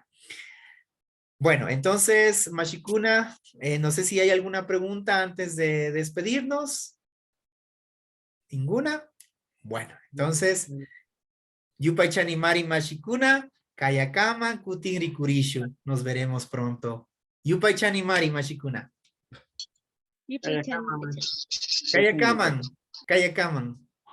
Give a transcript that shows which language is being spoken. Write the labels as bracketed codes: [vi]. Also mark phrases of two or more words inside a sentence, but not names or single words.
[es] Bueno, entonces, Mashikuna, no sé si hay alguna pregunta antes de despedirnos. ¿Ninguna? Bueno, entonces, [qu] Yupaychanimari Mashikuna, Kayakama, Kutingri Kurishu. [es] Nos veremos pronto. [qu] Yupaychanimari Mashikuna. Kayakaman. Kayakaman. Kayakaman.